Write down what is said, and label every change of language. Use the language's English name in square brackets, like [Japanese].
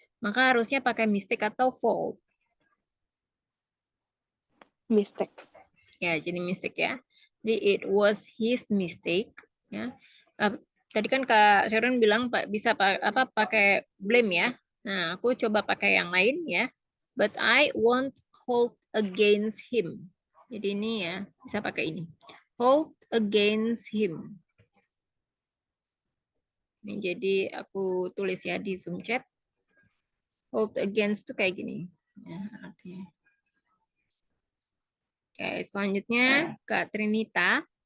[Indonesian] Maka harusnya pakai mistake atau fault. [English] Mistakes. [Indonesian] Ya, jadi mistake ya. Jadi [English] it was his mistake. [Indonesian] Ya. Tadi kan Kak Sharon bilang bisa pakai blame ya. Nah, aku coba pakai yang lain ya. [English] But I won't hold against him. [Indonesian] Jadi ini ya, bisa pakai ini. [English] Hold against him. [Indonesian] Ini jadi aku tulis ya di Zoom chat. [English] Hold against [Indonesian] itu kayak gini. Ya, artinya. Oke, selanjutnya Kak Trinita.